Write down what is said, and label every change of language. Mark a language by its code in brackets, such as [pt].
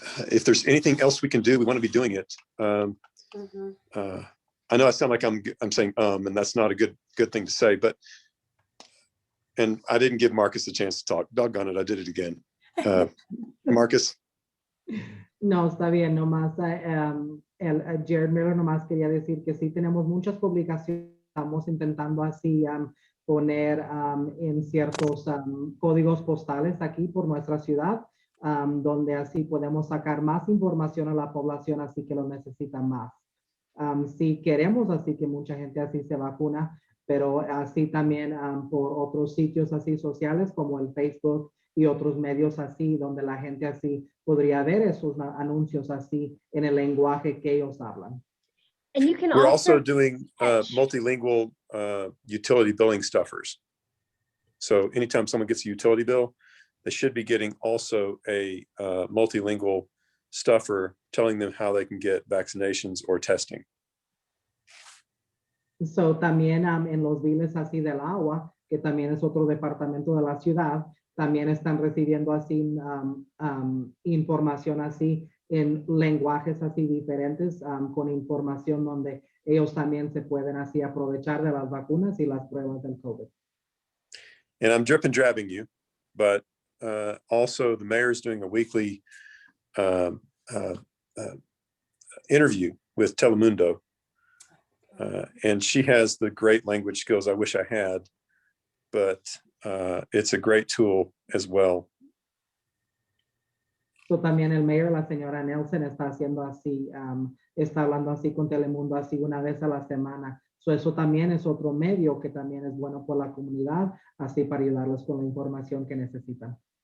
[en] If there's anything else we can do, we want to be doing it. I know I sound like I'm saying and that's not a good thing to say, but, and I didn't give Marcus a chance to talk. Doggone it, I did it again. Marcus. [es] No, está bien, nomás Jared Miller nomás quería decir que sí tenemos muchas publicaciones, estamos intentando así poner en ciertos códigos postales aquí por nuestra ciudad, donde así podemos sacar más información a la población, así que lo necesitan más. Sí queremos así que mucha gente así se vacuna, pero así también por otros sitios así sociales como el Facebook y otros medios así, donde la gente así podría ver esos anuncios así en el lenguaje que ellos hablan. [en] And you can We're also doing multilingual utility billing stuffers. So anytime someone gets a utility bill, they should be getting also a multilingual stuffer telling them how they can get vaccinations or testing. [es] So también en los biles así del agua, que también es otro departamento de la ciudad, también están recibiendo así información así en lenguajes así diferentes, con información donde ellos también se pueden así aprovechar de las vacunas y las pruebas del COVID. [en] And I'm drip and drabbing you, but also the mayor is doing a weekly interview with Telemundo. And she has the great language skills I wish I had, but it's a great tool as well. [es] So también el mayor, la señora Nelson, está haciendo así, está hablando así con Telemundo así una vez a la semana. So eso también es otro medio que también es bueno por la comunidad, así para ayudarlos con la información que necesitan.